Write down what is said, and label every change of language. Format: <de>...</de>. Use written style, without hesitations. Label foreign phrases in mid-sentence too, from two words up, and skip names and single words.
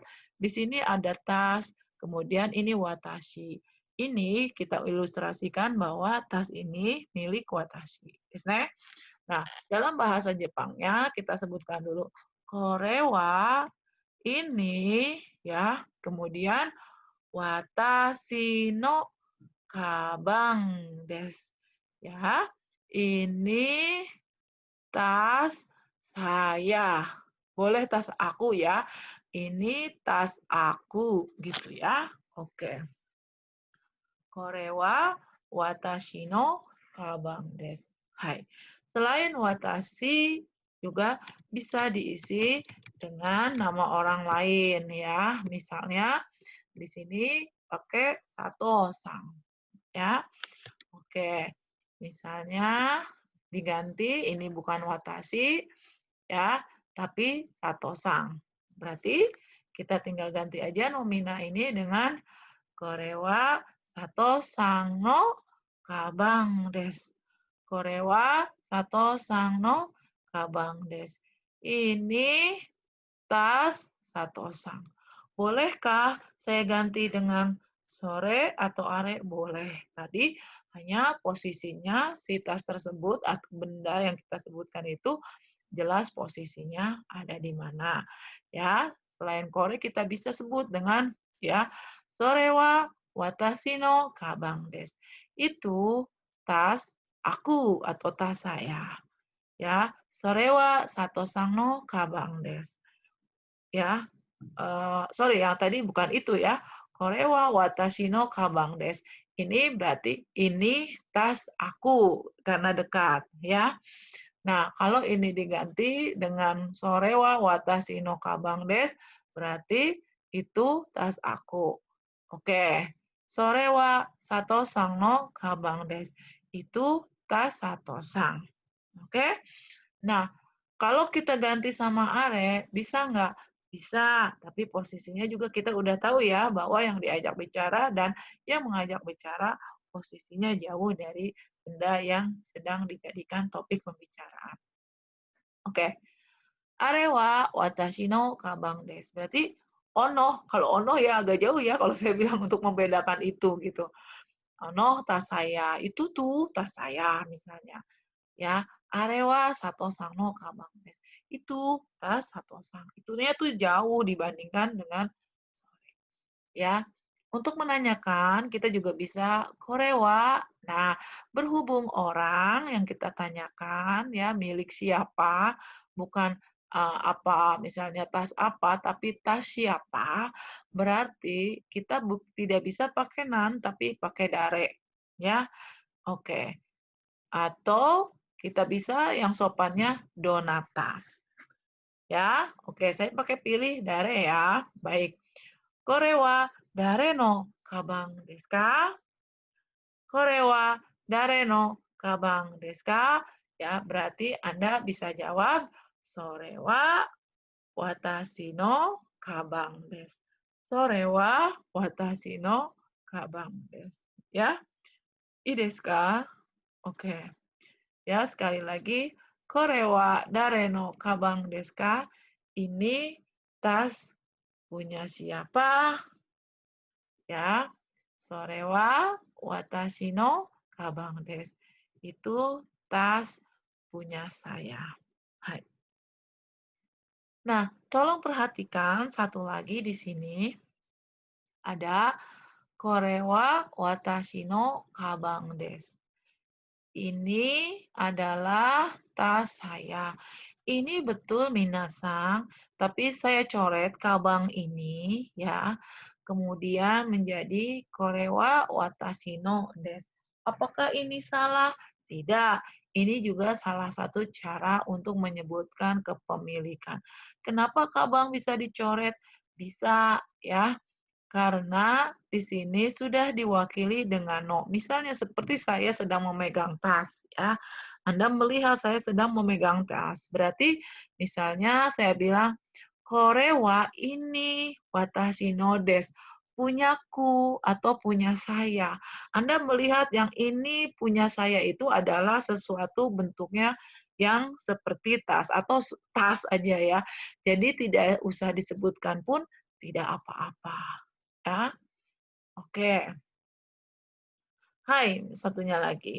<id>Di sini ada tas, kemudian ini watashi. Ini kita ilustrasikan bahwa tas ini milik watashi. Nah, dalam bahasa Jepangnya kita sebutkan dulu</id> <ja>これは</ja> <id>ini ya, kemudian</id> <ja>私のかばんです.</ja> <id>Ya, ini tas saya. Boleh tas aku ya. Ini tas aku gitu ya. Oke.</id> <ja>これは私のかばんです.</ja> <id>Hai. Selain watashi juga bisa diisi dengan nama orang lain ya. Misalnya di sini pakai sato-san ya. Oke. Misalnya diganti ini bukan watashi ya, tapi sato-san. Berarti kita tinggal ganti aja nomina ini dengan</id> <ja>これは佐藤さんのかばんです. これは佐藤さんのかばんです.</ja> <id>Ini tas sato-san. Bolehkah saya ganti dengan sore atau are? Boleh. Tadi hanya posisinya si tas tersebut atau benda yang kita sebutkan itu jelas posisinya ada di mana. Ya, selain kore kita bisa sebut dengan ya</id> <ja>それは私のかばんです.</ja> <id>Itu tas aku atau tas saya.</id> <ja>Ya, それは佐藤さんのかばんです.</ja> <id>Ya, sorry yang tadi bukan itu ya.</id> <ja>これは私のかばんです.</ja> <id>Ini berarti ini tas aku karena dekat ya. Nah, kalau ini diganti dengan</id> <ja>それは私のかばんです,</ja> <id>berarti itu tas aku. Oke.</id> <ja>それは佐藤さんのかばんです.</ja> <id>Itu tas sato-san. Oke. Nah, kalau kita ganti sama are, bisa nggak? Bisa, tapi posisinya juga kita udah tahu ya bahwa yang diajak bicara dan yang mengajak bicara posisinya jauh dari benda yang sedang dijadikan topik pembicaraan. Oke.</id> <ja>あれは私のかばんです.</ja> <id>Berarti ono, kalau ono ya agak jauh ya kalau saya bilang untuk membedakan itu gitu. Ono tas saya, itu tuh tas saya misalnya.</id> <ja>Ya, あれは佐藤さんのかばんです.</ja> <id>Itu tas sato-san. Itunya tuh jauh dibandingkan dengan sore. Ya. Untuk menanyakan, kita juga bisa</id> <ja>これは.</ja> <id>Nah, berhubung orang yang kita tanyakan ya milik siapa, bukan apa misalnya tas apa, tapi tas siapa, berarti kita tidak bisa pakai nan tapi pakai dare. Ya. Oke. Atau kita bisa yang sopannya donata. Ya, oke, saya pakai pilih dare ya. Baik.</id> <ja>これは誰のかばんですか? これは誰のかばんですか?</ja> <id>Ya, berarti Anda bisa jawab</id> <ja>それは私のかばんです. それは私のかばんです. Ya, いいですか?</ja> <id>Oke. Ya, sekali lagi,</id> <ja>これは誰のかばんですか?</ja> <id>Ini tas punya siapa? Ya,</id> <ja>それは私のかばんです.</ja> <id>Itu tas punya saya. Hai. Nah, tolong perhatikan satu lagi di sini. Ada</id> <ja>これは私のかばんです.</ja> <id>Ini adalah tas saya. Ini betul minasang, tapi saya coret kabang ini ya. Kemudian menjadi</id> <ja>これは私のです.</ja> <id>Apakah ini salah? Tidak. Ini juga salah satu cara untuk menyebutkan kepemilikan. Kenapa kabang bisa dicoret? Bisa ya. Karena di sini sudah diwakili dengan no. Misalnya seperti saya sedang memegang tas, ya. Anda melihat saya sedang memegang tas. Berarti misalnya saya bilang,</id> <ja>"これは</ja> <id>ini</id> <ja>私のです."</ja> <id>Punyaku atau punya saya. Anda melihat yang ini punya saya itu adalah sesuatu bentuknya yang seperti tas atau tas aja ya. Jadi tidak usah disebutkan pun tidak apa-apa. Ya, oke. Hai, satunya lagi.</id>